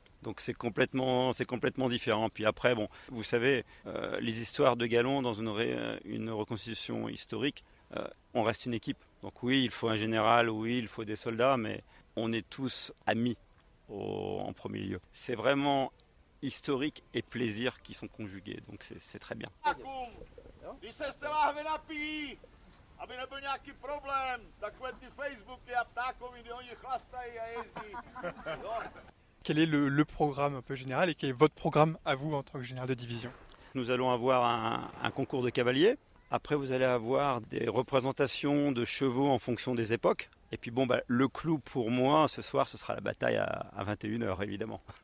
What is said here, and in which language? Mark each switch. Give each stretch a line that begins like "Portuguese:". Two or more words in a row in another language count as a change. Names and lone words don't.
French: Donc c'est complètement différent. Puis après, bon, vous savez, les histoires de galons dans une reconstitution historique, on reste une équipe. Donc oui, il faut un général, oui, il faut des soldats, mais on est tous amis en premier lieu. C'est vraiment historique et plaisir qui sont conjugués, donc c'est très bien.
Czech: Když se z té láhve napíjí, aby nebyl nějaký problém, takové ty Facebooky a ptákoviny, oni chlastají a jezdí.
French: Quel est le programme un peu général et quel est votre programme à vous en tant que général de division ? Nous allons avoir un concours de cavaliers. Après, vous allez avoir des représentations de chevaux en fonction des époques. Et puis le clou pour moi, ce soir, ce sera la bataille à 21h, évidemment.